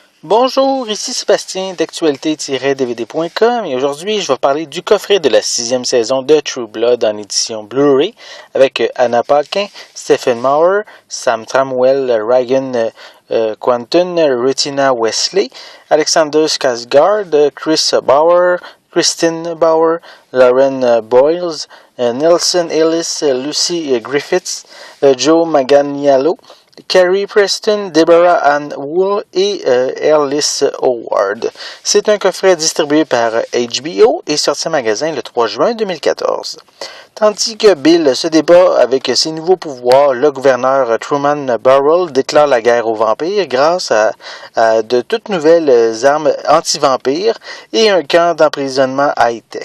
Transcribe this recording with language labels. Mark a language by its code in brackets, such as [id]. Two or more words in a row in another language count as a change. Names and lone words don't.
[fr] Bonjour, ici Sébastien d'actualité-dvd.com et aujourd'hui je vais parler du coffret de la 6e saison de True Blood en édition Blu-ray avec Anna Paquin, Stephen Maurer, Sam Tramwell, Ryan Quanton, Rutina Wesley, Alexander Skarsgård, Chris Bauer, Kristen Bauer, Lauren Boyles, Nelson Ellis, Lucy Griffiths, Joe Manganiello, Carrie Preston, Deborah Ann Wool et Ellis Howard. C'est un coffret distribué par HBO et sorti en magasin le 3 juin 2014. Tandis que Bill se débat avec ses nouveaux pouvoirs, le gouverneur Truman Burrell déclare la guerre aux vampires grâce à de toutes nouvelles armes anti-vampires et un camp d'emprisonnement high-tech.